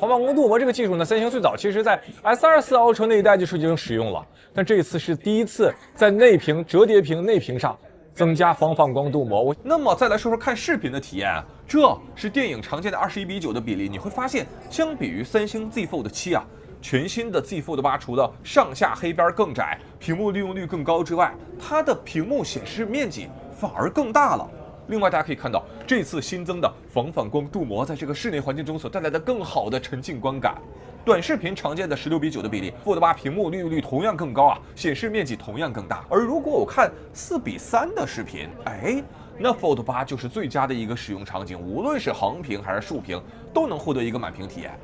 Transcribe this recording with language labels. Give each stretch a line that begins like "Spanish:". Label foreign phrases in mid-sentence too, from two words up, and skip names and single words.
Chinese: 防反光鍍膜這個技術呢，三星最早其實在 S24 Ultra 那一代就已經使用了，但這一次是第一次在內屏折疊屏內屏上增加防反光鍍膜。那麼再来說說看視頻的體驗，這是電影常見的21:9的比例，你會發現相比於三星 Z Fold 7 啊，全新的 Z Fold 8除了上下黑邊更窄，屏幕利用率更高之外，它的屏幕显示面積反而更大了。另外大家可以看到，這次新增的防反光鍍膜在這個室內環境中所帶來的更好的沉浸觀感。短視頻常見的16:9的比例，Fold 8屏幕利用率同樣更高啊，顯示面積同樣更大。而如果我看4:3的視頻，那 Fold 8就是最佳的一個使用場景，無論是橫屏還是豎屏，都能獲得一個滿屏體驗。